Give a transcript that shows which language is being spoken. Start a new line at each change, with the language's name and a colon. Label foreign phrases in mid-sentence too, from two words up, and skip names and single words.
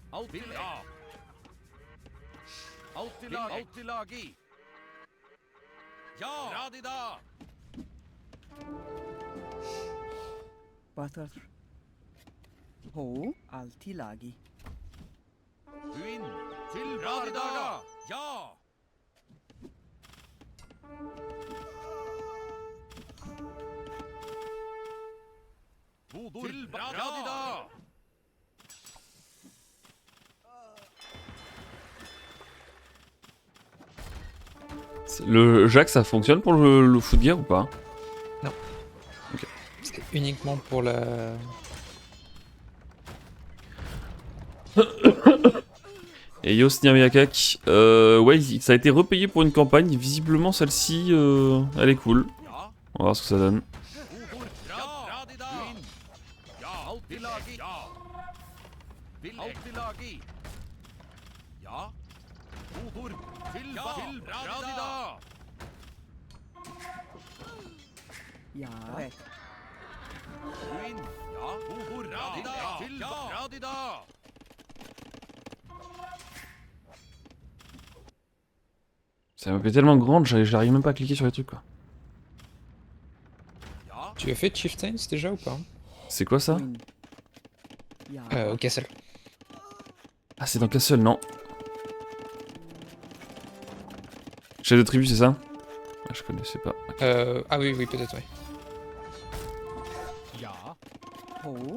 Old Norse: Altilagi. Ja. Radida. Batar. Ho altilagi. Uin. Til Radidaga. Ja. Til Radida.
French: Le Jacques, ça fonctionne pour le foot gear ou pas? C'est uniquement pour la... Et Yo Snyamiakak, ouais, ça a été repayé pour une campagne. Visiblement, celle-ci, elle est cool.
Old Norse: Ja.
French: On va voir ce que ça donne.
Old Norse: Radida. Ja. Altilagi. Ja. Altilagi. Ja. Udur. Til Radida. Ja. Rätt. Uin. Ja. Udur. Radida. Til Radida.
French: C'est une map est tellement grande, j'arrive même pas à cliquer sur les trucs, quoi.
Old Norse: Ja.
French: Tu as fait Chieftains déjà ou pas? C'est quoi ça?
Old Norse: Win. Ja.
French: Au Castle. Ah, c'est dans Castle, non. Chef de tribu, c'est ça? Ah, je connaissais pas. Ok. Ah oui, oui, peut-être, ouais.
Old Norse: Ja. Ho.